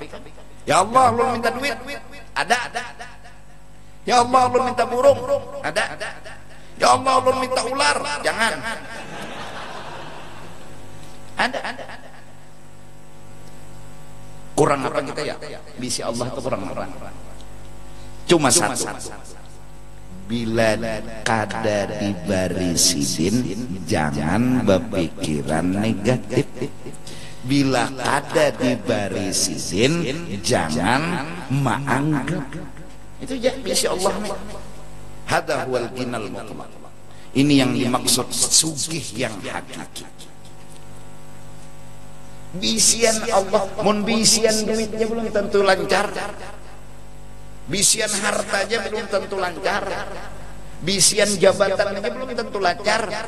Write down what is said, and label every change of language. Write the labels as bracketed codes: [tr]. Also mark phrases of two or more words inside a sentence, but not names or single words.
[bjn] Ya Allah lu minta duit, ada. Ya Allah lu minta burung, ada. Ya Allah lu minta ular, jangan. Ada. Kurang apa kita ya? Bisi Allah tuh kurang. Cuma satu. Bila kada diberi sidin, jangan berpikiran negatif. Bila kada diberi sidin, jangan menganggap. Itu ya bisi Allah nih. [ar] هذا هو الغني المطلق. [bjn] Ini yang dimaksud sugih yang hakiki. Bisian Allah, mun bisian duitnya belum tentu lancar. Bisian hartanya belum tentu lancar. Bisian jabatan aja belum tentu lancar.